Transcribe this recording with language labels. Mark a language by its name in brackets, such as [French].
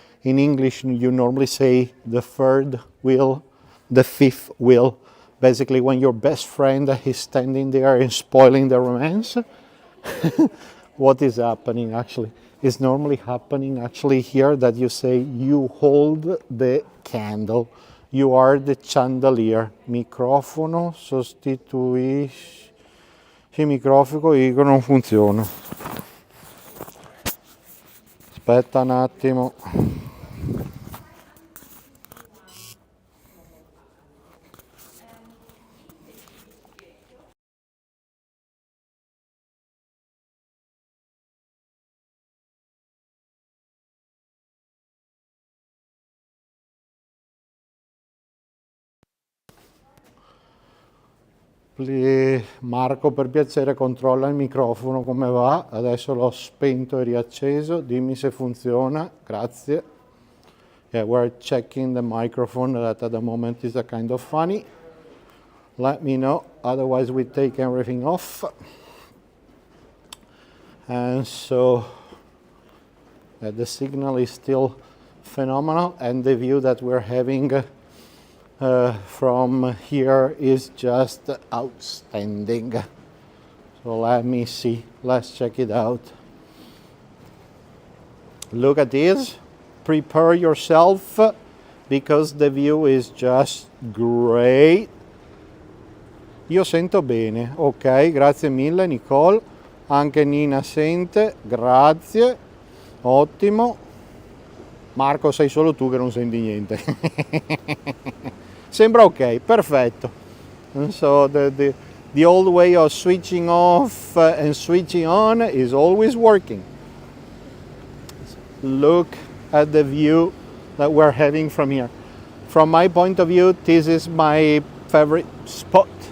[English] In English, you normally say the third wheel, the fifth wheel. Basically, when your best friend is standing there and spoiling the romance, what is happening actually? It's normally happening actually here that you say you hold the candle. You are the chandelier. [Italian] Microfono sostituisce. Il microfono dico non funziona. Aspetta un attimo. Marco, per piacere controlla il microfono come va. Adesso l'ho spento e riacceso, dimmi se funziona, grazie. [English] Yeah, we're checking the microphone that at the moment is a kind of funny. Let me know, otherwise we take everything off. And so the signal is still phenomenal, and the view that we're having from here is just outstanding. So let me see, let's check it out. Look at this, prepare yourself because the view is just great. [Italian] Io sento bene, ok, grazie mille Nicole, anche Nina sente, grazie, ottimo. Marco, sei solo tu che non senti niente. Sembra ok, perfetto. [English] And so the old way of switching off and switching on is always working. Look at the view that we're having from here. From my point of view, this is my favorite spot.